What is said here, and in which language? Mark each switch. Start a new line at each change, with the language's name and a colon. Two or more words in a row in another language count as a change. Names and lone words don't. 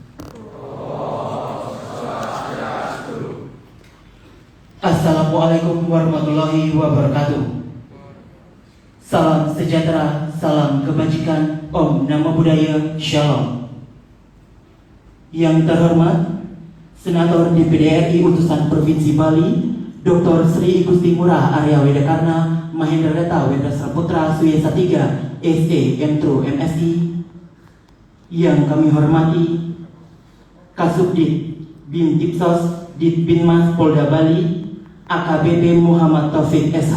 Arabic: Assalamualaikum warahmatullahi wabarakatuh.
Indonesian: Salam sejahtera, salam kebajikan,
Pali: Om Namo Buddhaya,
Indonesian: Shalom. Yang terhormat Senator DPD RI Utusan Provinsi Bali, Dr. Sri Gusti Ngurah Arya Wedakarna Mahendra Reta Wedasra Putra Suyesa 3 SD M.Tru MSI. Yang kami hormati Kasubdit Bintipsos Ditbinmas Polda Bali AKBP Muhammad Taufik SH.